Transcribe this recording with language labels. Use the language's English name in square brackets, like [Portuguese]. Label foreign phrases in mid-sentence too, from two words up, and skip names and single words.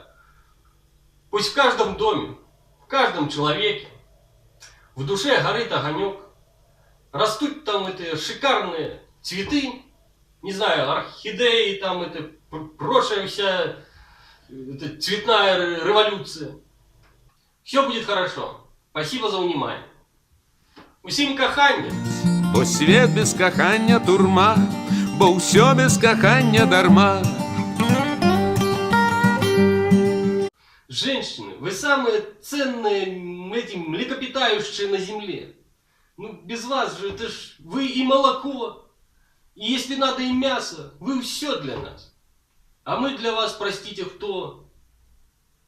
[Russian] Пусть в каждом доме, в каждом человеке, в душе горит огонек. Растут там эти шикарные цветы, не знаю, орхидеи, там это прочая вся это цветная революция. Все будет хорошо. Спасибо за внимание. [Ukrainian] Усім кохання. [Belarusian] Бо свет без кохання турма, бо все без кохання дарма. [Russian] Женщины, вы самые ценные эти млекопитающие на земле. Ну, без вас же, это ж вы и молоко, и если надо и мясо, вы все для нас. А мы для вас, простите, кто?